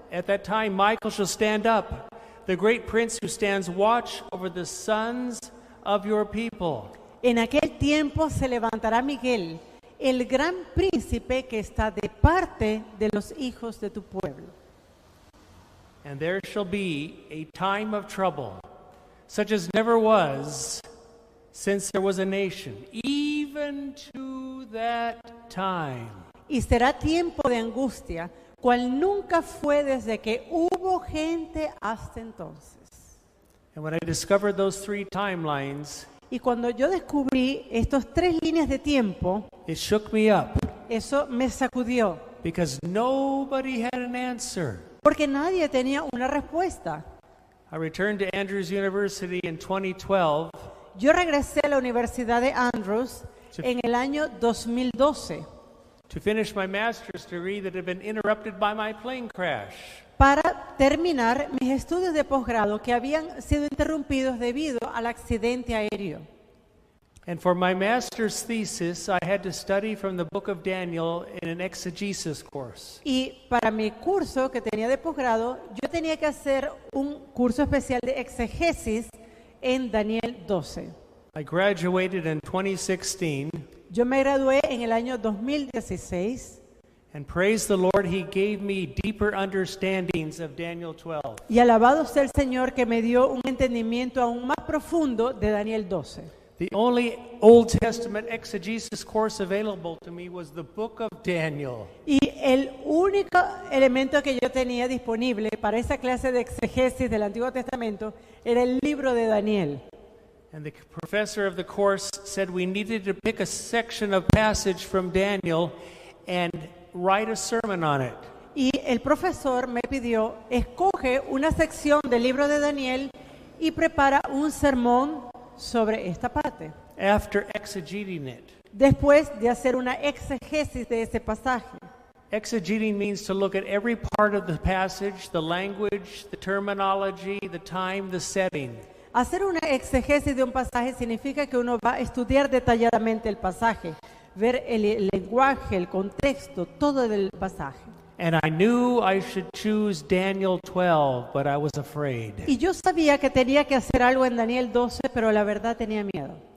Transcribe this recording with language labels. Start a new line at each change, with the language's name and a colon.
English: At that time Michael shall stand up, the great prince who stands watch over the sons of your people.
Spanish: En aquel tiempo se levantará Miguel, el gran príncipe que está de parte de los hijos de tu pueblo.
English: And there shall be a time of trouble, such as never was since there was a nation, even to that time.
Spanish: Y será tiempo de angustia, cual nunca fue desde que hubo gente hasta entonces.
English: And when I discovered those three timelines,
Spanish: Y cuando yo descubrí estos 3 líneas de tiempo,
English: it shook me up
Spanish: eso me sacudió,
English: because nobody had an answer.
Spanish: porque nadie tenía una respuesta.
English: I returned to Andrews University in 2012
Spanish: Yo regresé a la Universidad de Andrews en el año 2012
English: to finish my master's degree that had been interrupted by my plane crash.
Spanish: para terminar mis estudios de posgrado que habían sido interrumpidos debido al accidente aéreo.
English: And for my master's thesis, I had to study from the book of Daniel in an exegesis course.
Spanish: Y para mi curso que tenía de posgrado, yo tenía que hacer un curso especial de exegesis en Daniel 12.
English: I graduated in 2016,
Spanish: Yo me gradué en el año 2016
English: and praise the Lord, He gave me deeper understandings of Daniel 12.
Spanish: y alabado sea el Señor que me dio un entendimiento aún más profundo de Daniel 12.
English: The only Old Testament exegesis course available to me was the book of Daniel.
Spanish: Y el único elemento que yo tenía disponible para esa clase de exegesis del Antiguo Testamento era el libro de Daniel.
English: And the professor of the course said we needed to pick a section of passage from Daniel and write a sermon on it.
Spanish: Y el profesor me pidió, escoge una sección del libro de Daniel y prepara un sermón sobre esta parte.
English: After exegeting it.
Spanish: Después de hacer una exegesis de ese pasaje.
English: Exegeting means to look at every part of the passage, the language, the terminology, the time, the setting.
Spanish: Hacer una exegesis de un pasaje significa que uno va a estudiar detalladamente el pasaje, ver el lenguaje, el contexto, todo del pasaje.
English: And I knew I should choose Daniel 12, but I was afraid.
Spanish: Y yo sabía que tenía que hacer algo en Daniel 12, pero la verdad tenía miedo.